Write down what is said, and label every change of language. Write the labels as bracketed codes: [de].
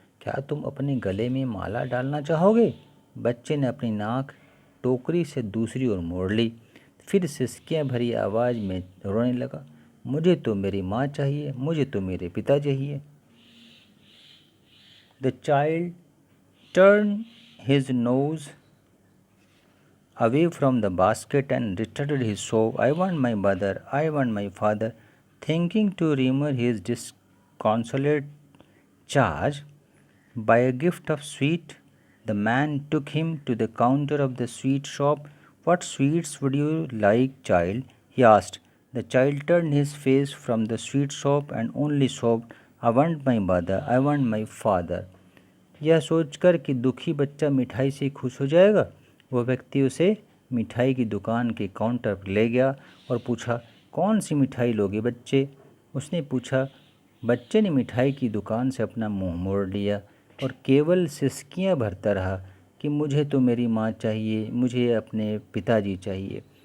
[hi] क्या तुम अपने गले में माला डालना चाहोगे? बच्चे ने अपनी नाक टोकरी से दूसरी ओर मोड़ ली। फिर सिसकियाँ भरी आवाज़ में रोने लगा, मुझे तो मेरी माँ चाहिए, मुझे तो मेरे पिता चाहिए। [en] The child turned his nose away from the basket and retorted his sob, I want my mother, I want my father. Thinking to remove his disconsolate charge by a gift of sweet, the man took him to the counter of the sweet shop. What sweets would you like, child? He asked. The child turned his face from the sweet shop and only sobbed, I want my mother, I want my father. [hi] यह सोचकर कि दुखी बच्चा मिठाई से खुश हो जाएगा, वह व्यक्ति उसे मिठाई की दुकान के काउंटर पर ले गया और पूछा, कौन सी मिठाई लोगे बच्चे? उसने पूछा। बच्चे ने मिठाई की दुकान से अपना मुंह मोड़ लिया और केवल सिसकियां भरता रहा कि मुझे तो मेरी माँ चाहिए, मुझे अपने पिताजी चाहिए।